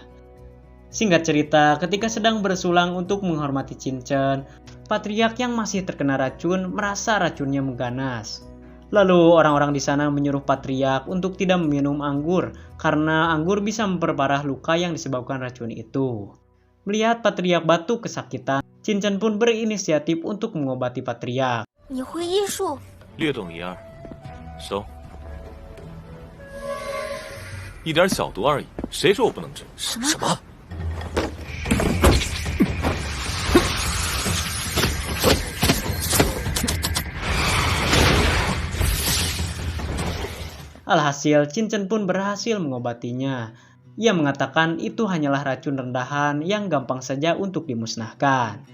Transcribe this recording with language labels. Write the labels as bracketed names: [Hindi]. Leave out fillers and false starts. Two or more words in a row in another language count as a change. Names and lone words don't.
[Indonesian] Singkat cerita, ketika sedang bersulang untuk menghormati Qin Chen, Patriark yang masih terkena racun merasa racunnya mengganas. Lalu orang-orang di sana menyuruh Patriark untuk tidak meminum anggur karena anggur bisa memperparah luka yang disebabkan racun itu. Melihat Patriark batuk kesakitan, Qin Chen pun berinisiatif untuk mengobati Patriark. [Chinese] 你会医术？略懂一二，收。一点小毒而已，谁说我不能治？什么？什么？ [Indonesian] Alhasil, Qin Chen pun berhasil mengobatinya. Ia mengatakan itu hanyalah racun rendahan yang gampang saja untuk dimusnahkan.